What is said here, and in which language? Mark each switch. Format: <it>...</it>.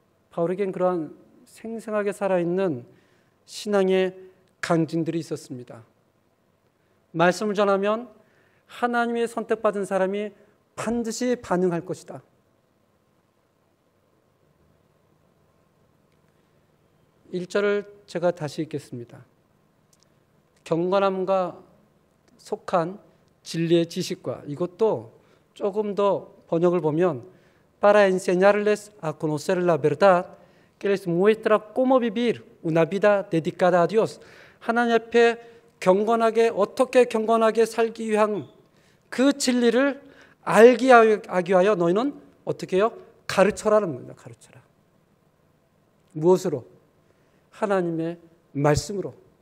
<ko>바울에겐 그러한 생생하게 살아있는 신앙의 강진들이 있었습니다. 말씀을 전하면 하나님의 선택받은 사람이 반드시 반응할 것이다. 일절을 제가 다시 읽겠습니다. 경건함과 속한 진리의 지식과 이것도 조금 더 번역을 보면</ko> <es>para enseñarles a conocer la verdad que les muestra cómo vivir una vida dedicada a Dios.</es> <ko>하나님 앞에 경건하게 어떻게 경건하게 살기 위한 그 진리를 알게 하기 위하여 너희는 어떻게 해요? 가르쳐라는 겁니다. 가르쳐라. 무엇으로? 하나님의 말씀으로.</ko>